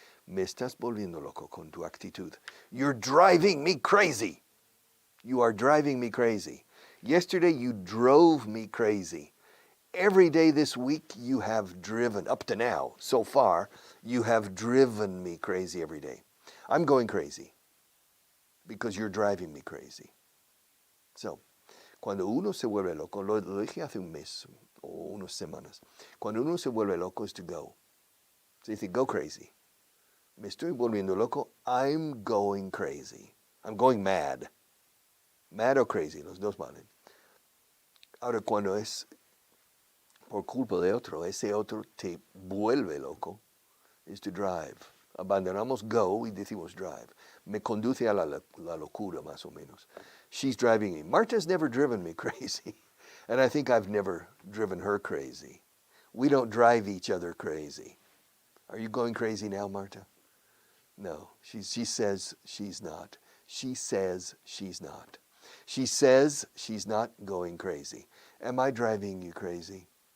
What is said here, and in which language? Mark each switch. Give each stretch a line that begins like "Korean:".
Spanish: Me estás volviendo loco con tu actitud.
English: You're driving me crazy. You are driving me crazy. Yesterday you drove me crazy. Every day this week you have driven, up to now, so far, you have driven me crazy every day. I'm going crazy because you're driving me crazy.
Spanish: So, cuando uno se vuelve loco, lo dije hace un mes o unas semanas, cuando uno se vuelve loco
English: is to go.
Spanish: Se dice,
English: go crazy.
Spanish: Me estoy volviendo loco,
English: I'm going crazy. I'm going mad.
Spanish: Mad o crazy, los dos valen. Ahora, cuando es por culpa de otro, ese otro te vuelve loco,
English: is to drive.
Spanish: Abandonamos go y decimos drive. Me conduce a la locura, más o menos.
English: She's driving me. Marta's never driven me crazy, and I think I've never driven her crazy. We don't drive each other crazy. Are you going crazy now, Marta? No, she says she's not. She says she's not. She says she's not going crazy. Am I driving you crazy?